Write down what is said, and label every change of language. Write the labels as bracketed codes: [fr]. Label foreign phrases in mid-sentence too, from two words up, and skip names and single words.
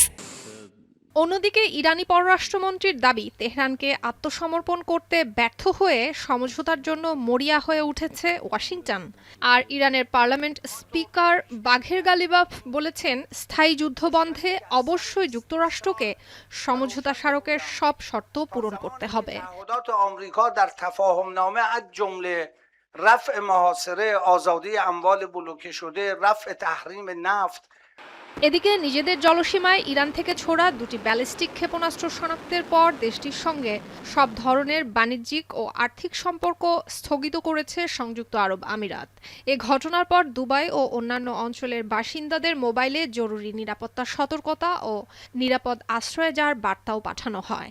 [bn] অন্যদিকে ইরানি পররাষ্ট্রমন্ত্রীর দাবি, তেহরানকে আত্মসমর্পণ করতে ব্যর্থ হয়ে সমঝোতার জন্য মরিয়া হয়ে উঠেছে ওয়াশিংটন। আর ইরানের পার্লামেন্ট স্পিকার বাঘের গালিবাফ বলেছেন, স্থায়ী যুদ্ধ বন্ধে অবশ্যই যুক্তরাষ্ট্রকে সমঝোতা স্মারকের সব শর্ত পূরণ করতে হবে। [fa] رفع محاصره آزادی اموال بلوکه شده رفع تحریم نفت। [bn] এদিকে নিজেদের জলসীমায় ইরান থেকে ছোড়া দুটি ব্যালিস্টিক ক্ষেপণাস্ত্র শনাক্তের পর দেশটির সঙ্গে সব ধরনের বাণিজ্যিক ও আর্থিক সম্পর্ক স্থগিত করেছে সংযুক্ত আরব আমিরাত। এ ঘটনার পর দুবাই ও অন্যান্য অঞ্চলের বাসিন্দাদের মোবাইলে জরুরি নিরাপত্তা সতর্কতা ও নিরাপদ আশ্রয়ে যাওয়ার বার্তাও পাঠানো হয়।